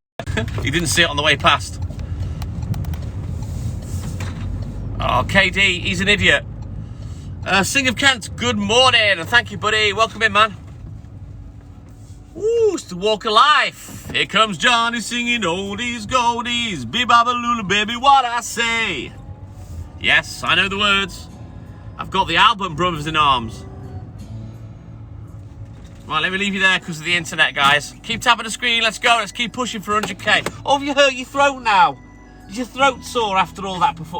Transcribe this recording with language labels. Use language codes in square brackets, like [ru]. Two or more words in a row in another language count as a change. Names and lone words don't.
[en] You didn't see it on the way past. Oh, KD, he's an idiot. Sing of Kent, good morning, and thank you, buddy. Welcome in, man. Ooh, it's the walk of life. Here comes Johnny singing oldies, goldies, be-ba-ba-lula, baby, what I say. Yes, I know the words. I've got the album, Brothers in Arms. Right, let me leave you there because of the internet, guys. Keep tapping the screen, let's go. Let's keep pushing for 100k. Oh, have you hurt your throat now? Is your throat sore after all that before?